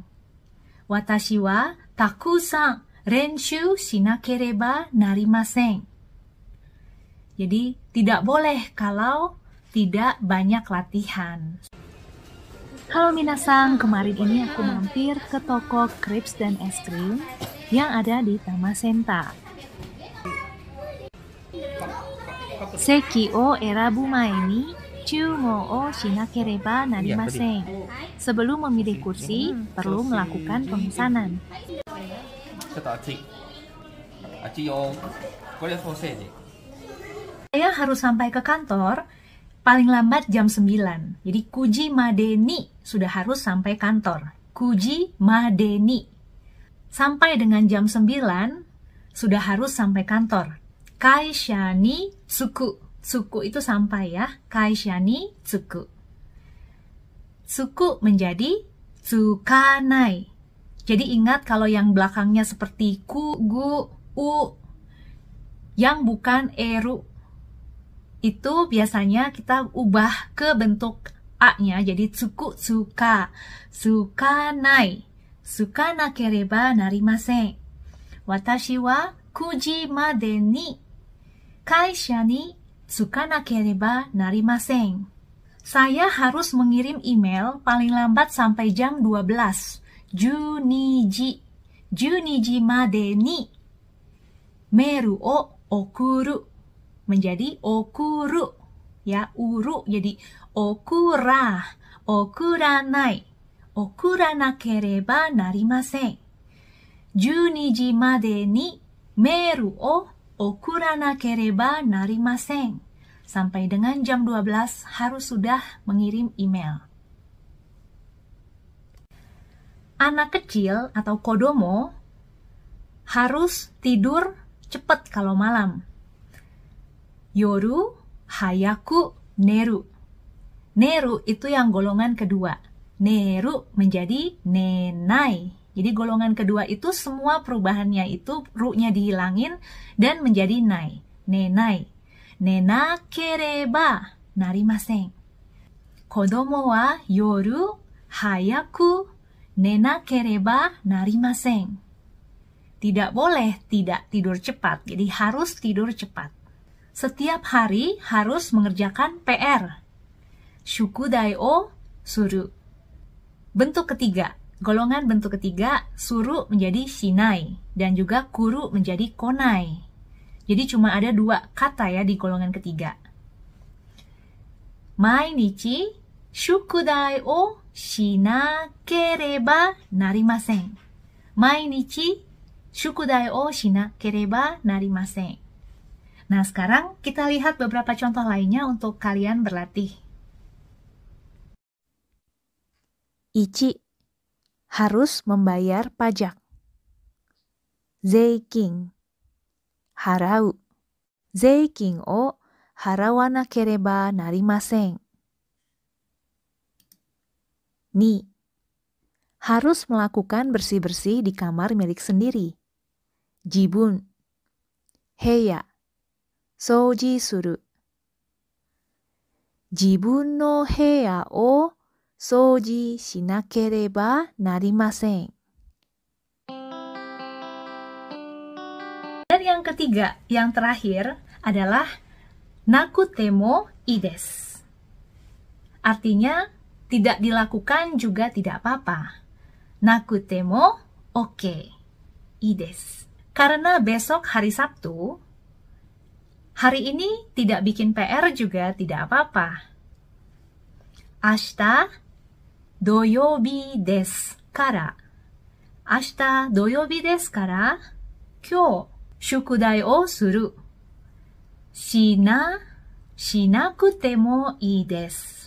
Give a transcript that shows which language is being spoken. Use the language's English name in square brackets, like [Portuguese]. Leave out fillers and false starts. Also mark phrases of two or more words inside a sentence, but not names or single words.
[Japanese] 私は沢山練習しなければなりません. [Indonesian] Jadi tidak boleh kalau tidak banyak latihan. Halo minasan, kemarin ini aku mampir ke toko crepes dan es krim yang ada di Tamasenta. [Japanese] 席を選ぶ前に注文をしなければなりません. [Indonesian] Sebelum memilih kursi, perlu melakukan pemesanan. Saya harus sampai ke kantor paling lambat jam 9. Jadi [Japanese] 九時までに [Indonesian] sudah harus sampai kantor. [Japanese] 九時までに. [Indonesian] Sampai dengan jam 9 sudah harus sampai kantor. [Japanese] 会社に着く。着く [Indonesian] itu sampai ya. [Japanese] 会社に着く. [Indonesian] Tsuku menjadi tsukanai. Jadi ingat kalau yang belakangnya seperti ku, gu, u, yang bukan eru, itu biasanya kita ubah ke bentuk a-nya, jadi [Japanese] 着く、着か、着かない、着かなければなりません. 私は九時までに会社に着かなければなりません. [Indonesian] Saya harus mengirim email paling lambat sampai jam 12. [Japanese] 12までにメールを送る. [Indonesian] Menjadi okuru, ya, uru jadi [Japanese] 送ら、送らない、送らなければなりません. 12までにメールを送らなければなりません. [Indonesian] Sampai dengan jam 12 harus sudah mengirim email. Anak kecil atau kodomo harus tidur cepat kalau malam. [Japanese] 夜早く寝る. [Indonesian] Neru itu yang golongan kedua. Neru menjadi nenai. Jadi golongan kedua itu semua perubahannya itu ru-nya dihilangin dan menjadi nai. [Japanese] 寝ない。寝なければなりません. 子供は夜早く寝なければなりません. [Indonesian] Tidak boleh tidak tidur cepat. Jadi harus tidur cepat. Setiap hari harus mengerjakan PR. [Japanese] 宿題をする. [Indonesian] Bentuk ketiga, golongan bentuk ketiga, suru menjadi shinai dan juga kuru menjadi konai. Jadi cuma ada 2 kata ya di golongan ketiga. [Japanese] 毎日宿題をしなければなりません. 毎日宿題をしなければなりません. [Indonesian] Nah, sekarang kita lihat beberapa contoh lainnya untuk kalian berlatih. 1. Harus membayar pajak. Zeikin. Harau. [Japanese] 税金を払わなければなりません. [Indonesian] 2. Harus melakukan bersih-bersih di kamar milik sendiri. [Japanese] 自分。部屋. 掃除する. 自分の部屋を掃除しなければなりません. [Indonesian] Dan yang ketiga, yang terakhir adalah [Japanese] なくてもいいです. [Indonesian] Artinya, tidak dilakukan juga tidak apa-apa. [Japanese] なくてもオーケー、いいです. [Indonesian] Karena besok hari Sabtu, hari ini tidak bikin PR juga tidak apa-apa. [Japanese] 明日土曜日ですから. 明日土曜日ですから、今日宿題をする. しなくてもいいです.